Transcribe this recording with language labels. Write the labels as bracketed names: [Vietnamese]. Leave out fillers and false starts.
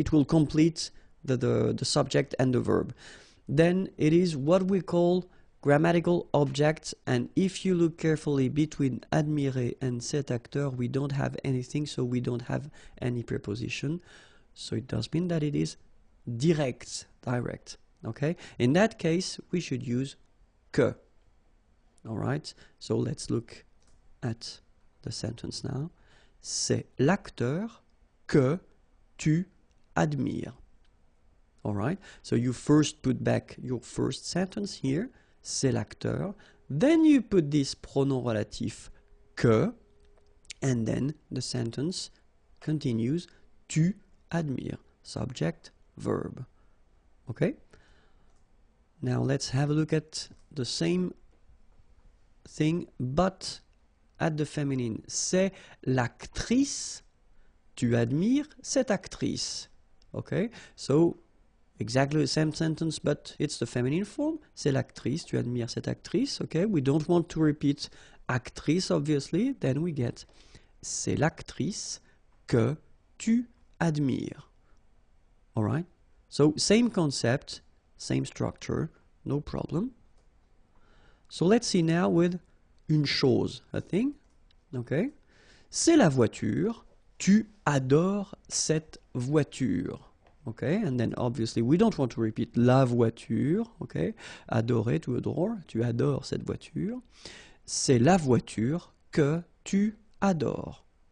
[English] It will complete the subject and the verb. Then it is what we call grammatical object, and if you look carefully between admirer and cet acteur, we don't have anything, so we don't have any preposition. So it does mean that it is direct. Okay, in that case, we should use que. All right, so let's look at the sentence now. [French] C'est l'acteur que tu admires. [English] All right, so you first put back your first sentence here, [French] c'est l'acteur. [English] Then you put this pronom relatif que, and then the sentence continues, [French] tu admires, [English] subject, verb. Okay? Now let's have a look at the same thing, but at the feminine. [French] C'est l'actrice, tu admires cette actrice. [English] Okay? So, exactly the same sentence, but it's the feminine form. [French] C'est l'actrice, tu admires cette actrice. [English] Okay? We don't want to repeat actrice, obviously. Then we get [French] c'est l'actrice que tu admires. Alright? [English] So, same concept, same structure, no problem. So let's see now with [French] une chose, [English] a thing. [French] Okay? C'est la voiture, tu adores cette voiture. [English] Okay, and then obviously we don't want to repeat la voiture. [French] Okay, adorer, [English] to adore, [French] tu adores cette voiture. C'est la voiture que tu adores.